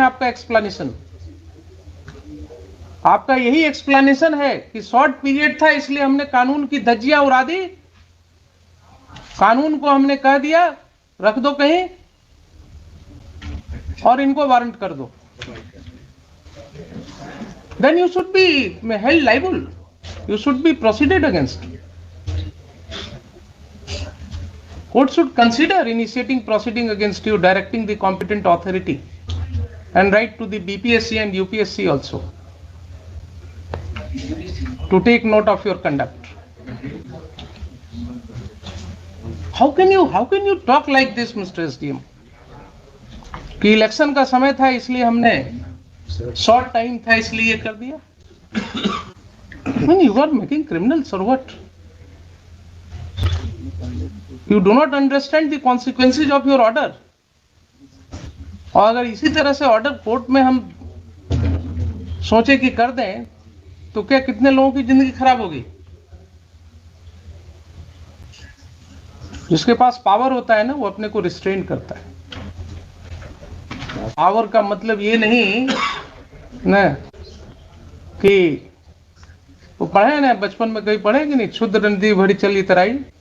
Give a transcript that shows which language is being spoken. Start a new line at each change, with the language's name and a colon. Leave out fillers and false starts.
Hindi: आपका एक्सप्लेनेशन, आपका यही एक्सप्लेनेशन है कि शॉर्ट पीरियड था इसलिए हमने कानून की धज्जियां उड़ा दी, कानून को हमने कह दिया रख दो कहीं और इनको वारंट कर दो।
English: Then you should be held liable. You should be proceeded against. Court should consider initiating proceeding against you, directing the competent authority, and write to the BPSC and UPSC also to take note of your conduct. How can you talk like this, Mr. SDM?
Hindi: कि election का समय था इसलिए हमने, short time था इसलिए ये कर दिया।
English: When you are making criminals or what? You do not understand the consequences of your order.
Hindi: और अगर इसी तरह से ऑर्डर कोर्ट में हम सोचे कि कर दें तो क्या कितने लोगों की जिंदगी खराब होगी। जिसके पास पावर होता है ना, वो अपने को रिस्ट्रेन करता है। पावर का मतलब ये नहीं ना कि वो पढ़े ना, बचपन में कहीं पढ़े कि नहीं, क्षुद्र नदी भरी चली तराई।